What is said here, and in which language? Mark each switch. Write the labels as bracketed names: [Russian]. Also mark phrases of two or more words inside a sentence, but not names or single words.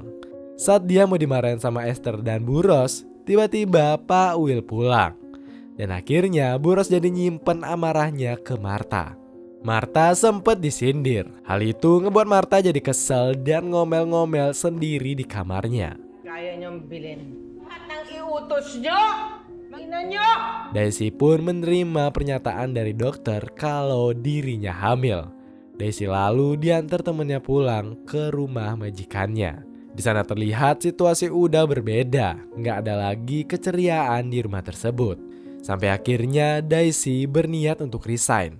[Indonesian] Saat dia mau dimarahin sama Esther dan Bu Rose, tiba-tiba Pak Will pulang. Dan akhirnya Bu Rose jadi nyimpen amarahnya ke Martha. Martha sempet disindir. Hal itu ngebuat Martha jadi kesel dan ngomel-ngomel sendiri di kamarnya. [Filipino] Kaya nyombilin. Nang iutos nyo! Ina nyo! [Indonesian] Daisy pun menerima pernyataan dari dokter kalau dirinya hamil. Daisy lalu diantar temennya pulang ke rumah majikannya. Di sana terlihat situasi udah berbeda. Nggak ada lagi keceriaan di rumah tersebut. Sampai akhirnya Daisy berniat untuk resign.